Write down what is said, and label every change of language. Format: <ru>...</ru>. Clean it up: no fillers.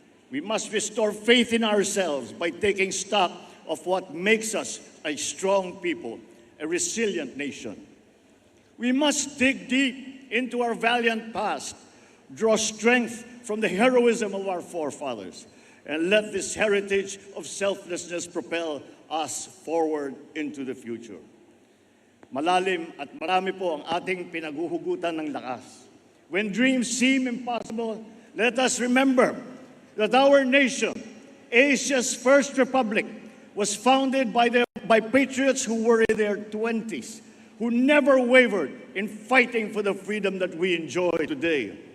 <en>We must restore faith in ourselves by taking stock of what makes us a strong people, a resilient nation. We must dig deep into our valiant past, draw strength from the heroism of our forefathers, and let this heritage of selflessness propel us forward into the future.</en> <tl>Malalim at marami po ang ating pinaguhugutan ng lakas.</tl> <en>When dreams seem impossible, let us remember that our nation, Asia's first republic, was founded by patriots who were in their 20s, who never wavered in fighting for the freedom that we enjoy today.</en>